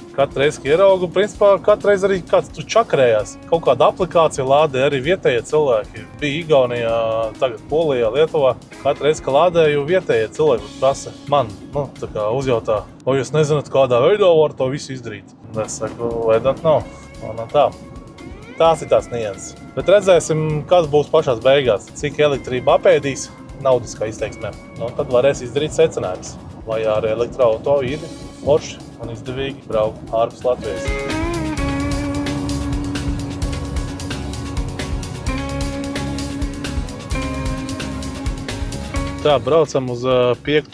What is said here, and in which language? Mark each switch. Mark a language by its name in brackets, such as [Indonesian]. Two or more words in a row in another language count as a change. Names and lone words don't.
[Latvian] Katru reizi, ka ieraugu, principā katru reizi arī kāds tu čakarējās. Kaut kāda aplikācija lādē arī vietējie cilvēki. Bija Igaunijā, tagad Polijā, Lietuvā. Katru reizi, ka lādēju, vietējie cilvēki prasa man, tā kā uzjautā, vai jūs nezināt, kādā veidā var to visu izdarīt. Un es saku, [English] I don't know. [Latvian] Un tā. Tās ir tās nianses. Bet redzēsim, kas būs pašās beigās, cik elektrība apēdīs naudiskā izteiksmē. Tad varēs izdarīt secinājumus, vai ar elektroauto ir forši un izdevīgi braukt ārpus Latvijas. Tā, braucam uz 5.